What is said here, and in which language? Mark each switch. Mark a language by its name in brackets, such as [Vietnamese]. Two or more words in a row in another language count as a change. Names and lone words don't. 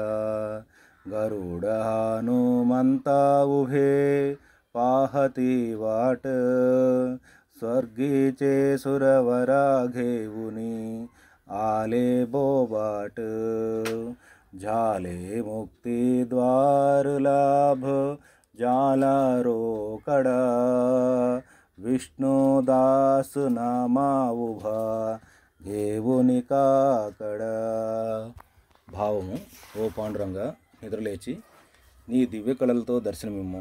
[Marathi] गरुड हनुमंता उभे पाहती वाट, स्वर्गीचे सुरवरा घेऊनी आले बोबाट. झाले मुक्ती द्वार लाभ जाला रोकडा विष्णुदास नामा उभा घेऊनी काकडा. [Telugu] భావము: ఓ పాండురంగ, నిద్రలేచి నీ దివ్య కళలతో దర్శనమిమ్ము.